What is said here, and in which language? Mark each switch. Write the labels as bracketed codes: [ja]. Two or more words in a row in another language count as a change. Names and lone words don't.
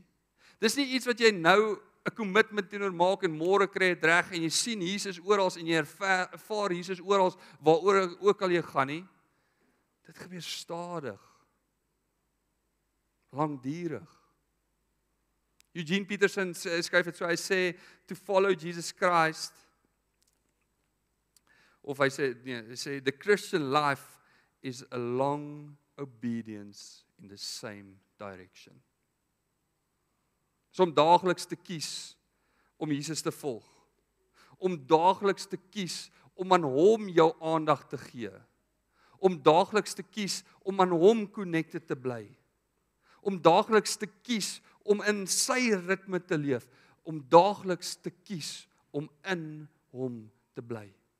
[af] Dis nie iets wat jy nou 'n commitment teenoor maak en môre kry dit reg en jy sien Jesus oral en jy ervaar Jesus oral waaroor ook al jy gaan nie. Dit gebeur stadig. Langdurig. Eugene Peterson skryf dit so, hy sê, [en] to follow Jesus Christ, [af] of hy sê, [en] the Christian life is a long obedience in the same direction. [af] So om daagliks te kies om Jesus te volg, om daagliks te kies om aan hom jou aandag te gee, om daagliks te kies om aan hom connected te bly, om daagliks te kies om in sy ritme te leef, om daagliks te kies om in hom te bly.